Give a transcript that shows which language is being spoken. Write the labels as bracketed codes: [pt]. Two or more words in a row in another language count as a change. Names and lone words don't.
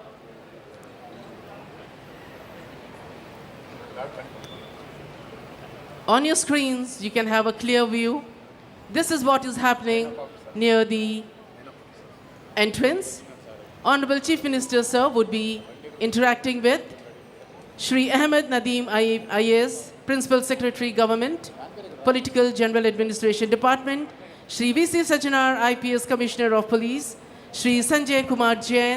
[en] On your screens, you can have a clear view. This is what is happening near the entrance. Honorable Chief Minister, sir, would be interacting with Shri Ahmed Nadeem IAS, Principal Secretary Government, Political General Administration Department, Shri VC Sajanar, IPS Commissioner of Police, Shri Sanjay Kumar Jain.